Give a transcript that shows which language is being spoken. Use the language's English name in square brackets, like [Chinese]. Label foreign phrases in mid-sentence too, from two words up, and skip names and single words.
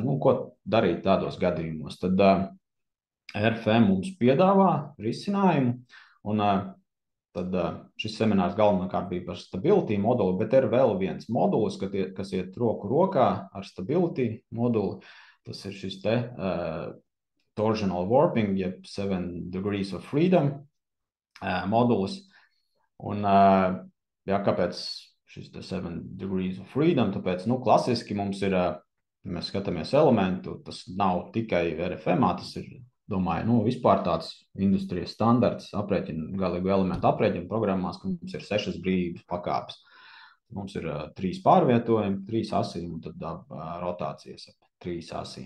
[Latvian] Nu, ko darīt tādos gadījumos? Tad RFM mums piedāvā risinājumu, un tad šis seminārs galvenokārt bija par stability moduli, bet ir vēl viens modulis, kas iet roku rokā ar stability moduli. Tas ir šis te [English] torsional warping, [Latvian] jeb [English] 7 degrees of freedom [Latvian] modulis. Un ja, kāpēc šis te [English] 7 degrees of freedom? [Latvian] Tāpēc, nu, klasiski mums ir, ja mēs skatāmies elementu, tas nav tikai RFM, tas ir, domāju, nu, vispār tāds industrijas standarts galīgu elementu aprēķinu programmās, ka mums ir 6 brīvības pakāpes. Mums ir 3 pārvietojumi, 3 asīm un tad rotācijas ap 3 asīm.